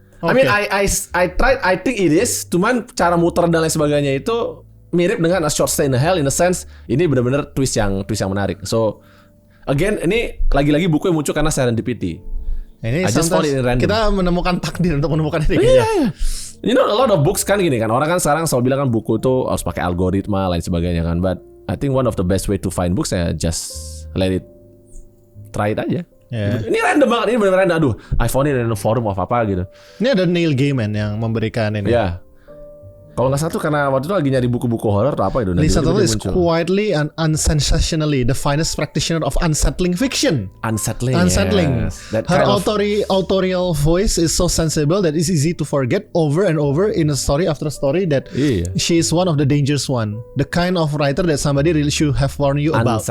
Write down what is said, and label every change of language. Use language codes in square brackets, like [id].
[en] I mean I tried, I think it is, [id] cuman cara muter dan lain sebagainya itu mirip dengan [en] A Short Stay in Hell in a sense. [id] Ini benar-benar twist yang menarik. [en] So again [id] ini lagi-lagi buku yang muncul karena serendipity. Ini [en] I just found it random. [id] Kita menemukan takdir untuk menemukan ini. [en] Iya. You know a lot of books [id] kan gini kan. Orang kan sekarang selalu bilang kan buku tuh harus pakai algoritma lain sebagainya kan. [en] But I think one of the best way to find books ya just let it, try it aja. [id] Yeah. Ini random banget, ini benar-benar random. Aduh, [en] I found it in a forum of [id] apa gitu. Ini ada Neil Gaiman yang memberikan ini. Ya. Kalau nggak salah tuh karena waktu itu lagi nyari buku-buku horor atau apa itu. [en] Lisa Tuttle is quietly and unsensationally the finest practitioner of unsettling fiction. Unsettling. Yes. Her authorial voice is so sensible that it's easy to forget over and over in a story after story that she is one of the dangerous one. The kind of writer that somebody really should have warned you about.